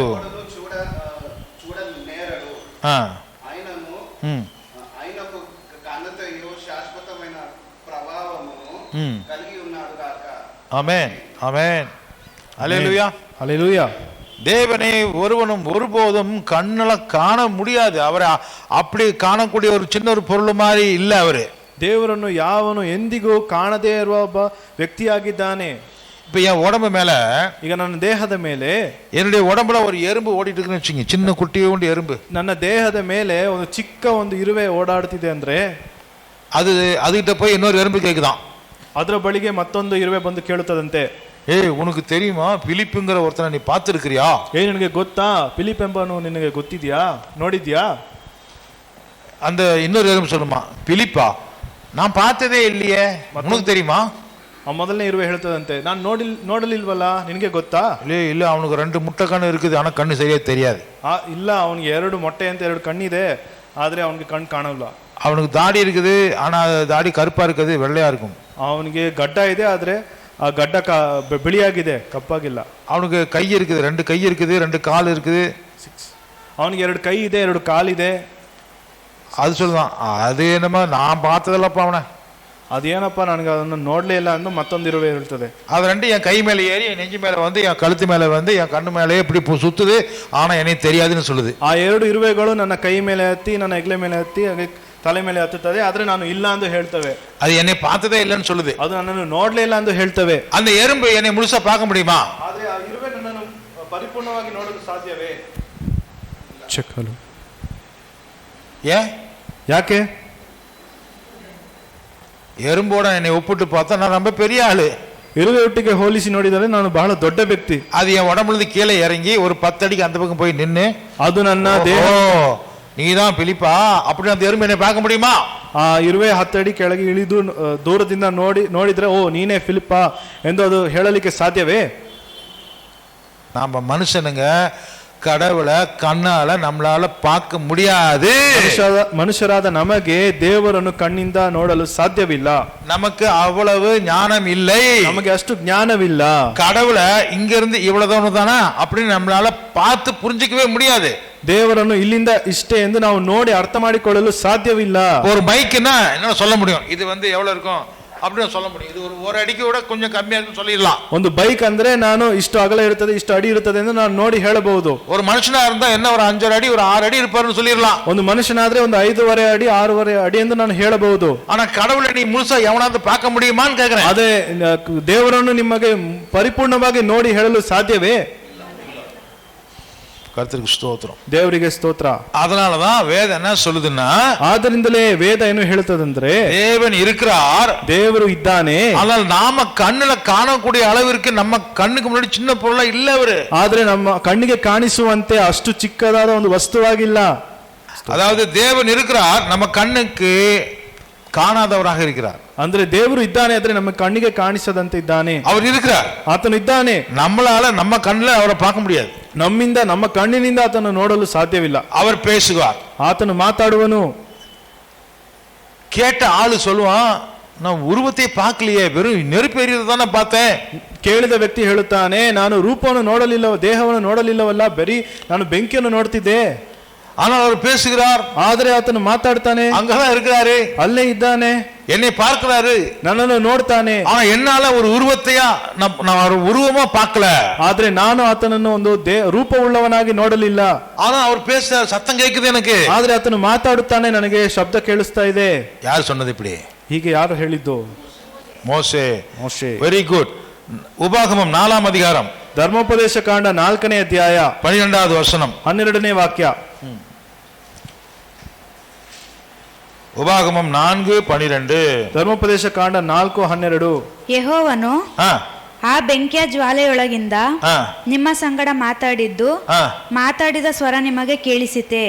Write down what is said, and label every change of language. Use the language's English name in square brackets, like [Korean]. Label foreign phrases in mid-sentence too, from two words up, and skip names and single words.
[Telugu] చూడనేరడు. ఆయనను ఆయనకు ఘనతయు శాశ్వతమైన ప్రభావము కలిగి ఉన్నాడు గాక. ఆమేన్, [Tamil] ஆமென். அல்லேலூயா. ஹalleluya. தேவனை ஒருவனும் ஒருபோதும் கண்ணால காண முடியாது. அவரை அப்படி காணக்கூடிய ஒரு சின்ன ஒரு பொருள் மாதிரி இல்லை அவரு. [Kannada] ದೇವರನ್ನು ಯಾವನು ಎಂದಿಗೂ ಕಾಣದೇ ಇರುವ ಒಬ್ಬ ವ್ಯಕ್ತಿಯಾಗಿದ್ದಾನೆ. [Tamil] இப்ப என் உடம்பு மேல, [Kannada] ಈಗ ನನ್ನ ದೇಹದ ಮೇಲೆ, [Tamil] என்னுடைய உடம்புல ஒரு எறும்பு ஓடிட்டு இருக்குன்னு வச்சுங்க, சின்ன குட்டியோண்டு எறும்பு. [Kannada] ನನ್ನ ದೇಹದ ಮೇಲೆ ಒಂದು ಚಿಕ್ಕ ಒಂದು ಇರುವೆ ಓಡಾಡ್ತಿದೆ ಅಂದ್ರೆ [Tamil] அதுகிட்ட போய் இன்னொரு எறும்பு கேக்குதான். [Kannada] ಅದರ ಬಳಿಗೆ ಮತ್ತೊಂದು ಇರುವೆ ಬಂದು ಕೇಳುತ್ತದಂತೆ, [Tamil] ஏய் உனக்கு தெரியுமா பிலிப்புங்கிற ஒருத்தனை நீ பார்த்திருக்கிறியா? [Kannada] ನಿನಗೆ ಗೊತ್ತಾ ಫಿಲಿಪ್ ಎಂಬನು ನಿನಗೆ ಗೊತ್ತಿದ್ಯಾ, ನೋಡಿದ್ಯಾ? [Tamil] அந்த இன்னொரு எறும்பு சொல்லுமா, பிலிப்பா நான் பார்த்ததே இல்லையே, உனக்கு தெரியுமா? [Kannada] ಆ ಮೊದಲನೇ ಇರುವೆ ಹೇಳ್ತದಂತೆ, ನಾನು ನೋಡಲಿಲ್ವಲ್ಲ, ನಿನಗೆ ಗೊತ್ತಾ? [Tamil] இல்ல அவனுக்கு 2 முட்டை கண்ணு இருக்குது, ஆனா கண்ணு சரியா தெரியாது. [Kannada] ಇಲ್ಲ, ಅವನಿಗೆ 2 ಮೊಟ್ಟೆ ಅಂತ 2 ಕಣ್ಣಿದೆ, ಆದ್ರೆ ಅವನಿಗೆ ಕಣ್ಣು ಕಾಣಲ್ಲ. [Tamil] அவனுக்கு தாடி இருக்குது, ஆனா தாடி கருப்பா இருக்குது, வெள்ளையா இருக்கும். [Kannada] ಅವನಿಗೆ ಗಡ್ಡ ಇದೆ, ಆದ್ರೆ ಆ ಗಡ್ಡ ಬಿಳಿಯಾಗಿದೆ, ಕಪ್ಪಾಗಿಲ್ಲ. [Tamil] அவனுக்கு கை இருக்குது, 2 கை இருக்குது, 2 கால் இருக்குது. [Kannada] ಅವನಿಗೆ 2 ಕೈ ಇದೆ, 2 ಕಾಲಿದೆ. [Tamil] அது சொல்லுதான், அது என்னமா நான் பார்த்ததில்லப்பா அவனை. [Kannada] ಅದೇನಪ್ಪ, ನನಗೆ ಅದನ್ನು ನೋಡ್ಲೇ ಇಲ್ಲ ಅಂದು ಮತ್ತೊಂದು ಇರುವೆ ಹೇಳ್ತದೆ. [Tamil] அது 2 என் கை மேல ஏறி என் நெஞ்சு மேல வந்து என் கழுத்து மேல வந்து என் கண்ணு மேலே இப்படி சுத்துது, ஆனா எனக்கு தெரியாதுன்னு சொல்லுது. [Kannada] ಆ 2 ಇರುವೆಗಳು ನನ್ನ ಕೈ ಮೇಲೆ ಹತ್ತಿ, ನನ್ನ ಹೆಗಲ ಮೇಲೆ ಹತ್ತಿ, ಹಾಗೆ ತಲೆ ಮೇಲೆ ಹತ್ತುತ್ತದೆ, ಆದ್ರೆ ನಾನು ಇಲ್ಲ ಎಂದು ಹೇಳ್ತವೆ. [Tamil] அது என்னை பார்த்ததே இல்லைன்னு சொல்லுது. [Kannada] ಅದು ನನ್ನನ್ನು ನೋಡ್ಲೇ ಇಲ್ಲ ಎಂದು ಹೇಳ್ತವೆ. [Tamil] அந்த எறும்பு என்னை முழுசா பார்க்க முடியுமா? [Kannada] ಆದ್ರೆ ಆ ಇರುವೆ ನನ್ನನ್ನು ಪರಿಪೂರ್ಣವಾಗಿ ನೋಡಲು ಸಾಧ್ಯವೇ? ಚೆಕ್ಕಲು. ಯಾಕೆ? [Tamil] எறும்போட என்னை ஒப்பிட்டு பார்த்தா நான் ரொம்ப பெரிய ஆளு. [Kannada] ಇರುವೆ ಒಟ್ಟಿಗೆ ಹೋಲಿಸಿ ನೋಡಿದರೆ ನಾನು ಬಹಳ ದೊಡ್ಡ ವ್ಯಕ್ತಿ. [Tamil] அது என் உடம்புல கீழே இறங்கி ஒரு 10 அடிக்கு அந்த பக்கம் போய் நின்னு, [Kannada] ಅದು ನನ್ನ ದೇಹ, [Tamil] நீதான் பிலிப்பா அப்படி அந்த எறும்பு என்னை பார்க்க முடியுமா? [Kannada] ಆ ಇರುವೆ 10 ಅಡಿ ಕೆಳಗೆ ಇಳಿದು ದೂರದಿಂದ ನೋಡಿದ್ರೆ, ಓ ನೀನೇ ಫಿಲಿಪ್ಪ ಎಂದು ಅದು ಹೇಳಲಿಕ್ಕೆ ಸಾಧ್ಯವೇ? [Tamil] நாம மனுஷனுங்க கடவுளை கண்ணால நம்மளால பார்க்க முடியாது. [Kannada] ಮನುಷ್ಯರಾದ ನಮಗೆ ದೇವರನ್ನು ಕಣ್ಣಿಂದ ನೋಡಲು ಸಾಧ್ಯವಿಲ್ಲ. [Tamil] நமக்கு அவ்வளவு ஞானம் இல்லை, [Kannada] ನಮಗೆ ಅಷ್ಟು ಜ್ಞಾನವಿಲ್ಲ. [Tamil] கடவுளை இங்க இருந்து இவ்வளவு தானா அப்படின்னு நம்மளால பார்த்து புரிஞ்சிக்கவே முடியாது. ದೇವರನ್ನು ಇಲ್ಲಿಂದ ಇಷ್ಟೇ ಎಂದು ನಾವು ನೋಡಿ ಅರ್ಥ ಮಾಡಿಕೊಳ್ಳಲು ಸಾಧ್ಯವಿಲ್ಲ. ஒரு பைக்குன்னா என்ன சொல்ல முடியும், இது வந்து எவ்வளவு இருக்கும் அப்படின்னு சொல்ல முடியும். இது ஒரு அடிக்கு விட கொஞ்சம் கம்மியா இருக்குன்னு சொல்லிடலாம். [Kannada] ಒಂದು ಬೈಕ್ ಅಂದ್ರೆ ನಾನು ಇಷ್ಟು ಅಗಲ ಇರುತ್ತದೆ, ಇಷ್ಟು ಅಡಿ ಇರುತ್ತದೆ ಎಂದು ನಾನು ನೋಡಿ ಹೇಳಬಹುದು. [Tamil] ஒரு மனுஷனா இருந்தா என்ன ஒரு 5 ಅಡಿ ஒரு 6 ಅಡಿ இருப்பாருன்னு சொல்லிடலாம். [Kannada] ಒಂದು ಮನುಷ್ಯನಾದ್ರೆ ಒಂದು 5.5 ಅಡಿ 6.5 ಅಡಿ ಎಂದು ನಾನು ಹೇಳಬಹುದು. [Tamil] ஆனா கடவுளை நீ முழுசா எவனாவது பார்க்க முடியுமான்னு கேக்குறேன். [Kannada] ಅದೇ ದೇವರನ್ನು ನಿಮಗೆ ಪರಿಪೂರ್ಣವಾಗಿ ನೋಡಿ ಹೇಳಲು ಸಾಧ್ಯವೇ? [Tamil] கர்த்தருக்கு ஸ்தோத்திரம், [Kannada] ದೇವರಿಗೆ ಸ್ತೋತ್ರ. [Tamil] அதனாலதான் வேதம் என்ன சொல்லுதுன்னா, [Kannada] ಆದ್ದರಿಂದಲೇ ವೇದ ಏನು ಹೇಳುತ್ತದಂದ್ರೆ, [Tamil] தேவன் இருக்கிறார், [Kannada] ದೇವರು ಇದ್ದಾನೆ, [Tamil] ஆனால் நாம கண்ணுல காணக்கூடிய அளவிற்கு நம்ம கண்ணுக்கு முன்னாடி சின்ன பொருளா இல்ல அவரு. [Kannada] ಆದ್ರೆ ನಮ್ಮ ಕಣ್ಣಿಗೆ ಕಾಣಿಸುವಂತೆ ಅಷ್ಟು ಚಿಕ್ಕದಾದ ಒಂದು ವಸ್ತುವಾಗಿಲ್ಲ. [Tamil] அதாவது தேவன் இருக்கிறார், நம்ம கண்ணுக்கு காணாதவராக இருக்கிறார். [Kannada] ಅಂದ್ರೆ ದೇವರು ಇದ್ದಾನೆ, ಆದ್ರೆ ನಮ್ಮ ಕಣ್ಣಿಗೆ ಕಾಣಿಸದಂತೆ ಇದ್ದಾನೆ. [Tamil] அவர் இருக்கிறார், [Kannada] ಆತನು ಇದ್ದಾನೆ. [Tamil] நம்மளால நம்ம கண்ணுல அவரை பார்க்க முடியாது. [Kannada] ನಮ್ಮಿಂದ, ನಮ್ಮ ಕಣ್ಣಿನಿಂದ ಆತನು ನೋಡಲು ಸಾಧ್ಯವಿಲ್ಲ. [Tamil] அவர் பேசுவார், [Kannada] ಆತನು ಮಾತಾಡುವನು. [Tamil] கேட்ட ஆளு சொல்லுவான், நான் உருவத்தை பார்க்கலையே, வெறும் நெருப்பு எரியதை தானே பார்த்தேன். [Kannada] ಕೇಳಿದ ವ್ಯಕ್ತಿ ಹೇಳುತ್ತಾನೆ, ನಾನು ರೂಪವನ್ನು ನೋಡಲಿಲ್ಲ, ದೇಹವನ್ನು ನೋಡಲಿಲ್ಲವಲ್ಲ, ಬರೀ ನಾನು ಬೆಂಕಿಯನ್ನು ನೋಡ್ತಿದ್ದೆ. [Tamil] ஆனால் அவர் பேசுகிறார், [Kannada] ಆದ್ರೆ ಆತನು ಮಾತಾಡ್ತಾನೆ, [Tamil] அங்கதான் இருக்கிறாரு, [Kannada] ಅಲ್ಲೇ ಇದ್ದಾನೆ, [Tamil] என்னை பார்க்கிறாரு, [Kannada] ನನ್ನನ್ನು ನೋಡ್ತಾನೆ. [Tamil] ஆனா என்னால ஒரு உருவத்தையா நான் ஒரு உருவமா பார்க்கல, [Kannada] ಆದ್ರೆ ನಾನು ಆತನನ್ನು ಒಂದು ರೂಪವುಳ್ಳವನಾಗಿ ನೋಡಲಿಲ್ಲ. [Tamil] ஆனா அவர் பேச சத்தம் கேக்குது எனக்கு. [Kannada] ಆದ್ರೆ ಆತನು ಮಾತಾಡುತ್ತಾನೆ, ನನಗೆ ಶಬ್ದ ಕೇಳಿಸ್ತಾ ಇದೆ. [Tamil] யார் சொன்னது இப்படி? [Kannada] ಹೀಗೆ ಯಾರು ಹೇಳಿದ್ದು? [Tamil] மோசே. [Kannada] ಮೋಶೆ. [English] very good. [Tamil] உபாகமம் 4ஆம் அதிகாரம், [Kannada] ಧರ್ಮೋಪದೇಶ ಕಾಂಡ 4ನೇ ಅಧ್ಯಾಯ [Tamil] 12வது வசனம். [Kannada] 12ನೇ ವಾಕ್ಯ. [Tamil] உபாகமம் 4:12. [Kannada] ಧರ್ಮೋಪದೇಶ ಕಾಂಡ 4:12. ಯೆಹೋವನು ಆ ಬೆಂಕಿಯ ಜ್ವಾಲೆಯೊಳಗಿಂದ ನಿಮ್ಮ ಸಂಗಡ ಮಾತಾಡಿದ ಸ್ವರ ನಿಮಗೆ ಕೇಳಿಸಿತೆ.